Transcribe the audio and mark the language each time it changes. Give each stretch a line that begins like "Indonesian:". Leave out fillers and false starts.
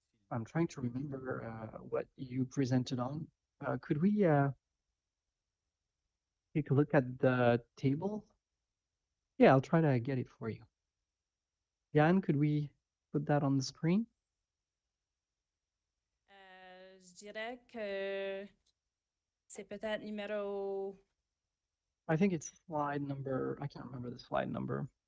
English: I'm trying to remember what you presented on. Could we take a look at the table? Yeah, I'll try to get it for you. Yann, could we put that on the screen?
French: Je dirais que c'est peut-être numéro.
English: I think it's slide number, I can't remember the slide number.